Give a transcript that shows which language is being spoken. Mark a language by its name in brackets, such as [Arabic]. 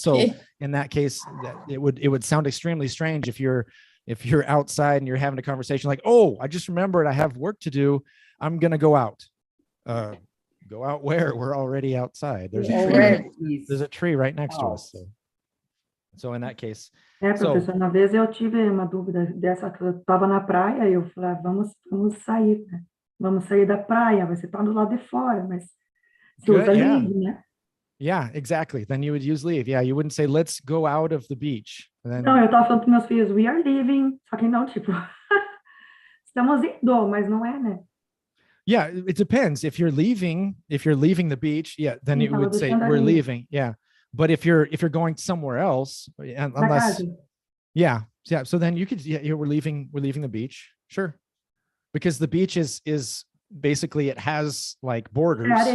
[English] So in that case, it would sound extremely strange if you're outside and you're having a conversation like, oh, I just remembered I have work to do. I'm going to go out. Go out where? We're already outside. There's a tree right next to us. So in that case. [Portuguese] Professor, uma vez eu tive uma dúvida dessa, que eu estava na praia e eu falei, vamos sair, né? Vamos sair da praia, você está do lado de fora, mas se usa leave, né? [English] Yeah, exactly. Then you would use leave. Yeah, you wouldn't say, let's go out of the beach. Then... [Portuguese] Não, eu estava falando para meus filhos, [English] we are leaving, [Portuguese] só que não, tipo, estamos indo, mas não é, né? [English] Yeah, it depends. If you're leaving the beach, yeah, then you would say we're leaving. Yeah. But if you're going somewhere else, unless, yeah. So then you could, we're leaving the beach. Sure. Because the beach is basically, it has like borders.